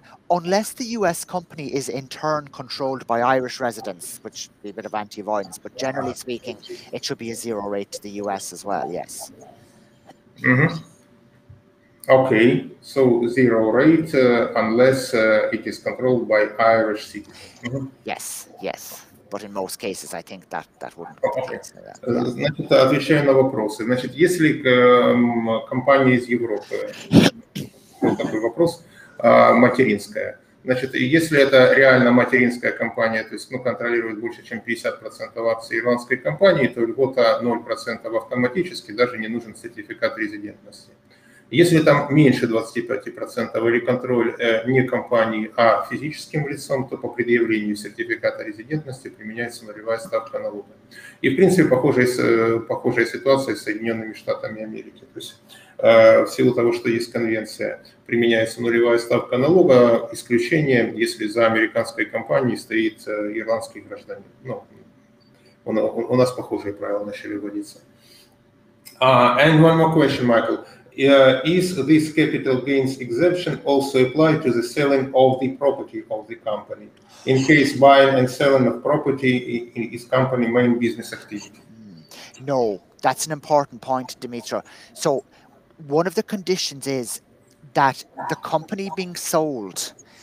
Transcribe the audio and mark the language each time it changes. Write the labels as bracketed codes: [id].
[en] Unless the US company is in turn controlled by Irish residents, which would be a bit of anti-avoidance, but generally speaking, it should be a zero rate to the US as well, yes. Okay, so zero rate unless it is controlled by Irish citizens. Yes, yes. But in most cases, I think that wouldn't be the case. [ru] Значит, отвечаю на вопросы. Значит, если компания из Европы, вот такой вопрос, материнская, значит, если это реально материнская компания, то есть контролирует больше, чем 50% акций ирландской компании, то льгота 0% автоматически, даже не нужен сертификат резидентности. Если там меньше 25% или контроль не компании, а физическим лицом, то по предъявлению сертификата резидентности применяется нулевая ставка налога. И, в принципе, похожая ситуация с Соединенными Штатами Америки. То есть в силу того, что есть конвенция, применяется нулевая ставка налога, исключение, если за американской компанией стоит ирландский гражданин. Ну, у нас похожие правила начали вводиться. [en] And one more question, Michael. Is this capital gains exemption also applied to the selling of the property of the company? In case buying and selling of property is company main business activity? No, that's an important point, Dimitra. So one of the conditions is that the company being sold